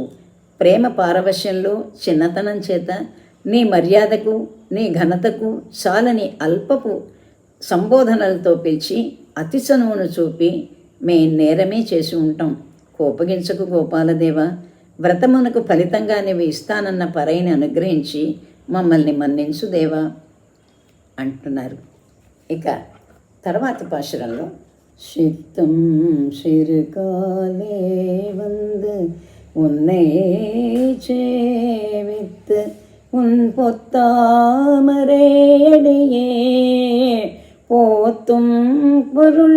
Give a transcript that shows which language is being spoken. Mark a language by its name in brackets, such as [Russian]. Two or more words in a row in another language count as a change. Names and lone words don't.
[Telugu] ప్రేమ పారవశ్యంలో చిన్నతనం చేత నీ మర్యాదకు నీ ఘనతకు చాలని అల్పపు సంబోధనలతో పిలిచి అతి చనువును చూపి మేం నేరమే చేసి ఉంటాం. కోపగించకు గోపాలదేవ, వ్రతమునకు ఫలితంగా నీవు ఇస్తానన్న పరైని అనుగ్రహించి మమ్మల్ని మన్నించు దేవా అంటున్నారు. ఇక తర్వాత పాశురంలో [Tamil] சித்தம் சிறுகாலே வந்து உன்னை சேவித்து உன் பொத்தாமரையடியே போத்தும் பொருள்